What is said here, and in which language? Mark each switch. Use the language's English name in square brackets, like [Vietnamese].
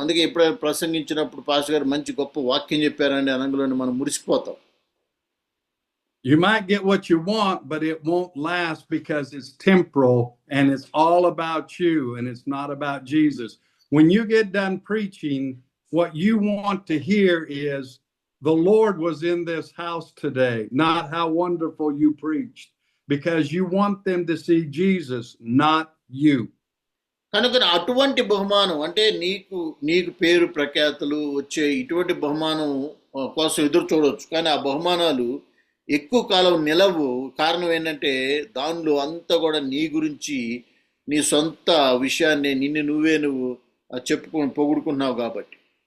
[Telugu] అందుకే ఎప్పుడైనా ప్రసంగించినప్పుడు పాస్టర్ గారు మంచి గొప్ప వాక్యం చెప్పారండి అనగానే మనం మురిసిపోతాం. [English] You might get what you want, but it won't last because it's temporal and it's all about you and it's not about Jesus. When you get done preaching, what you want to hear is, the Lord was in this house today, not how wonderful you preached, because you want them to see Jesus, not you. [Telugu] కనుక అటువంటి బహుమానం అంటే నీకు పేరు ప్రఖ్యాతులు వచ్చే ఇటువంటి బహుమానం కోసం ఎదురు చూడవచ్చు. కానీ ఆ బహుమానాలు ఎక్కువ కాలం నిలవు. కారణం ఏంటంటే దానిలో అంతా కూడా నీ గురించి, నీ సొంత విషయాన్ని నువ్వు పొగుడుకున్నావు కాబట్టి.